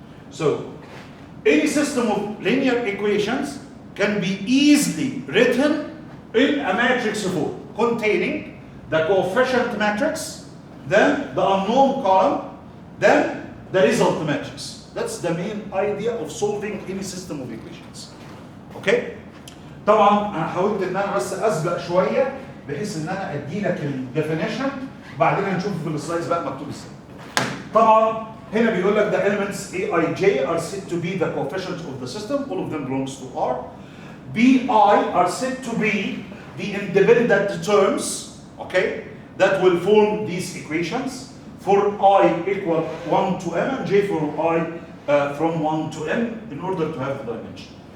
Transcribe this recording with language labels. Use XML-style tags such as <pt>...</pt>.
<en>So any system of linear equations can be easily written in a matrix form containing the coefficient matrix, then the unknown column, then the result matrix. That's the main idea of solving any system of equations. Okay?</en> <ar>طبعا انا حاولت ان انا بس اسبق شويه بحيث ان انا ادي لك الديفينيشن وبعدين هنشوف في السلايدز بقى مكتوب ازاي. طبعا هنا بيقول لك</ar> <en>the elements a, I, j are said to be the coefficients of the system. All of them belongs to R. b, I are said to be the independent terms, okay, that will form these equations. For I equal 1 to m and j for I from 1 to m in order to have the dimension.</en>